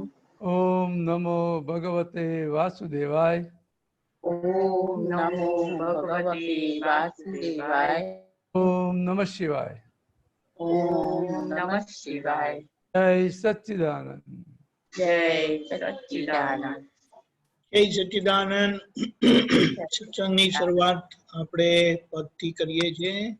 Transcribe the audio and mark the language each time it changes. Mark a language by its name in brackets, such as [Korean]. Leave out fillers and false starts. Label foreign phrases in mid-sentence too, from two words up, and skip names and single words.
[Sanskrit] ओम नमो भगवते वासुदेवाय ओम नमो भगवते वासुदेवाय ओम नमः शिवाय ओम नमः शिवाय जय सच्चिदानंद जय सच्चिदानंद જય સચ્ચિદાનંદ [Gujarati] સત્સંગની શરૂઆત આપણે પદથી કરીએ છીએ.